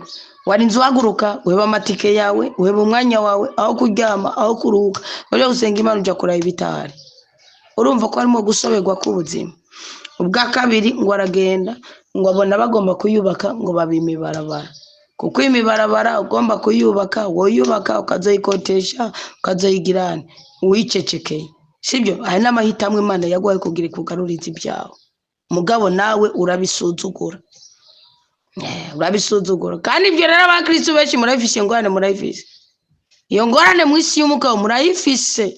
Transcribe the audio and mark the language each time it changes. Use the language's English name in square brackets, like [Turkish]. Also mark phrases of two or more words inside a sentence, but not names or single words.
[Rundi] Wari inzu haguruka, uheba amatike yawe, uheba umwanya wawe, aho kuryama, aho kuruhuka, uje gusenga Imana uja kuraba ibitahari. Urumva ko harimo gusoberwa k'ubuzima. Ubwa kabiri ngo aragenda ngo abona bagomba kuyubaka ngo babime ibarabara, kuko imibarabara ugomba kuyubaka, woyubaka ukazoyikotesha, ukazoyigirana uwicecekeye. Sibyo? Hari n'amahitamo Imana yaguhaye kugira ikugaruriza ibyawe, mugabo nawe urabisuzugura. Urabisuzugura. Kandi ibyo rero abakristo benshi murayifise ingorane, murayifise iyo ngorane mu isi y'umugabo, murayifise.